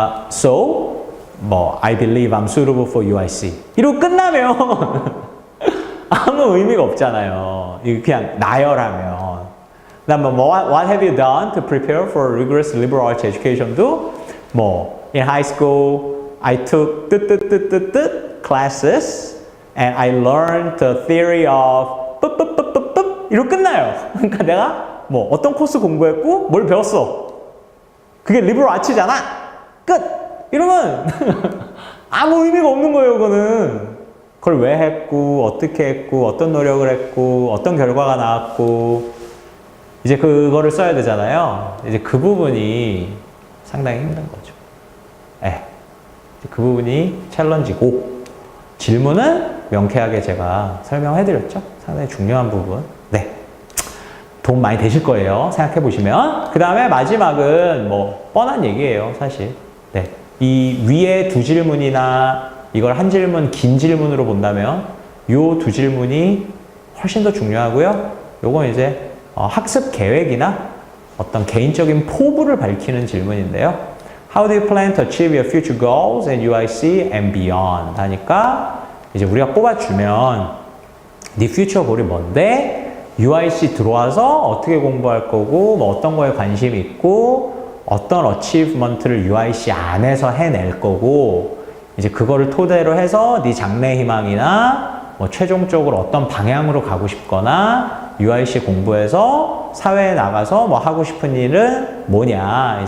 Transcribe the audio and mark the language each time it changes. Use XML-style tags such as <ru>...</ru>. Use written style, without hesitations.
<en>So I believe I'm suitable for UIC.</en> <ko>이러고 끝나면 아무 의미가 없잖아요. 이거 그냥 나열하면. 그다음에</ko> <en>what have you done to prepare for rigorous liberal arts education도 in high school I took classes and I learned the theory of</en> <ko>이러고 끝나요. 그러니까 내가 어떤 코스 공부했고 뭘 배웠어. 그게 리버럴 아츠잖아. 끝. 이러면 아무 의미가 없는 거예요. 그거는. 그걸 왜 했고 어떻게 했고 어떤 노력을 했고 어떤 결과가 나왔고 이제 그거를 써야 되잖아요. 이제 그 부분이 상당히 힘든 거죠. 그 부분이 챌린지고 질문은 명쾌하게 제가 설명해드렸죠. 상당히 중요한 부분. 네. 도움 많이 되실 거예요. 생각해 보시면. 그 다음에 마지막은 뻔한 얘기예요. 사실. 네. 이 위에 두 질문이나 이걸 한 질문, 긴 질문으로 본다면 요 두 질문이 훨씬 더 중요하고요. 요건 이제 학습 계획이나 어떤 개인적인 포부를 밝히는 질문인데요.</ko> <en>How do you plan to achieve your future goals in UIC and beyond?</en> <ko>하니까 이제 우리가 뽑아주면 네 future goal이 뭔데? UIC 들어와서 어떻게 공부할 거고 어떤 거에 관심이 있고 어떤 achievement를 UIC 안에서 해낼 거고 이제 그거를 토대로 해서 네 장래 희망이나 최종적으로 어떤 방향으로 가고 싶거나 UIC 공부해서 사회에 나가서 하고 싶은 일은 뭐냐.</ko>